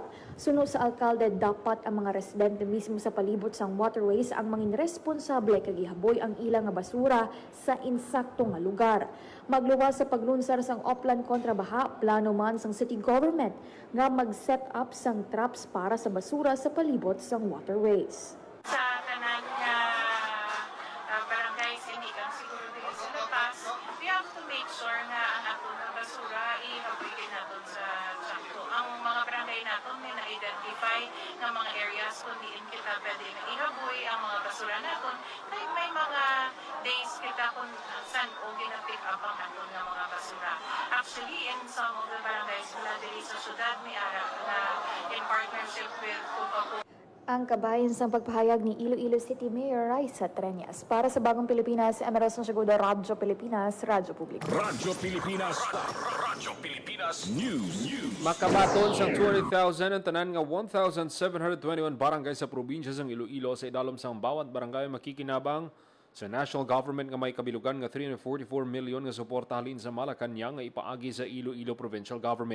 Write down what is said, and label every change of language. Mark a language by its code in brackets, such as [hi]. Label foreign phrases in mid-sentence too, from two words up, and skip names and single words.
[hil] Sunod sa alkalde, dapat ang mga residente mismo sa palibot sang waterways ang mangin responsable kag ihaboy ang ilang nga basura sa insakto nga lugar. Magluwas sa paglunsar sang Oplan kontra baha, plano man sang [en] city government [hil] nga mag-set up sang traps para sa basura sa palibot sang waterways. Sa tanan nga barangays hindi kang siguro dito sa lapas, [en] we have to make sure [hil] nga ang ato na basura ihaboy din natin sa sakto. Ang mga barangay natin may na-identify ng mga areas kung diin kita pwede na ihaboy ang mga basura natin. May mga days kita kung saan o gina-pick up ang ato ng mga basura. [en] Actually, in some of the barangays [hil] mula dito sa syudad, may ara na [en] in partnership with Coca-Cola. [hil] Ang kabayan sa pagpahayag ni Iloilo City Mayor Raisa Trillanes para sa Bagong Pilipinas, Emerson Santiagudo, Radyo Pilipinas, Radyo Publiko. Radyo Pilipinas. Radyo Pilipinas News. Makabaton sang 200,000 ang tanan nga 1,721 barangay sa probinsya sang Iloilo sa idalom sang bawat barangay makikinabang sa [en] national government [hil] nga may kabilugan nga 344 million nga suporta halin sa Malacañang nga ipaagi sa Iloilo Provincial Government.